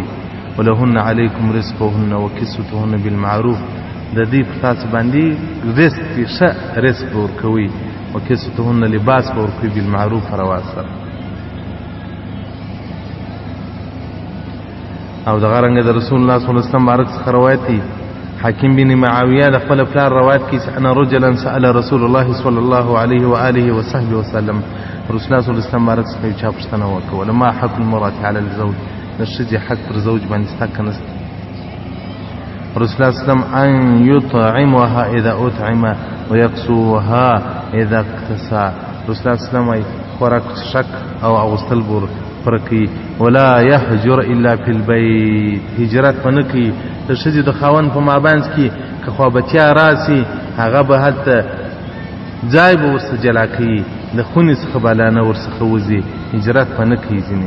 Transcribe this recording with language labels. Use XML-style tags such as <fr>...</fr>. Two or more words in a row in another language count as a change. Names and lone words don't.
<ar>ولهن علیکم رزقهن وکسوتهن بالمعروف،</ar> <ps>د دې په تاسو باندې رزق کې ښه رزق به ورکوئ، وکسوتهن لباس به ورکوئ بالمعروف روا سره. او دغه رنګه د رسول الله</ps> <ar>صلی الله علیه وسلم</ar> <ps>بارک څخه روایت دی. حاکم بن معاویه د خپل پلار روایت کوي چې</ps> <ar>انا رجلا سأل رسول الله صلی الله علیه و آله وصحبه وسلم، رسول الله صلی الله علیه وسلم</ar> <ps>بارک څخه یو چا پوښتنه وکړه،</ps> <ar>ولما حق المرأة علی الزوج،</ar> <ps>د ښځې حق پر زوج باندې شته که نشته؟</ps> <ar>رسول الله صلی الله علیه وسلم ان یطعمها اذا اطعم ویکسوها اذا اکتسى، رسول الله صلی الله علیه وسلم</ar> <ps>وایي خوراک شک او اغوستل به پوره کوي.</ps> <ar>ولا یهجر الا فی البیت،</ar> <ps>هجرت به نه کوي د ښځې د خاوند په مابینځ کې، که خوابتیا راسي هغه به هلته ځای به ورڅخه جلا کوي، د خونې څخه به لا نه ورڅخه وځي، هجرت به نه کوي ځینې.</ps>